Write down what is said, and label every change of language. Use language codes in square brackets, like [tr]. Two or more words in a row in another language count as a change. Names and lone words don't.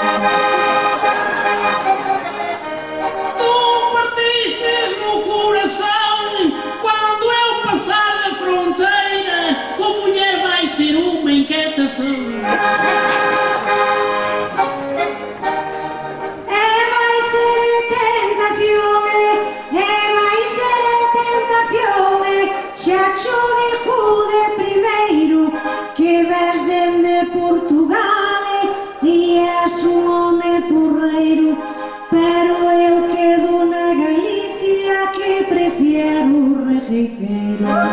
[pt] Tu partistes-me o coração. Com mulher vai ser uma inquietação. Vai ser tentazione, [gl] xa cho dijo de primeiro que ves dende Portugal e és un home porreiro, pero eu quedo na Galicia que prefiero o regueifeiro.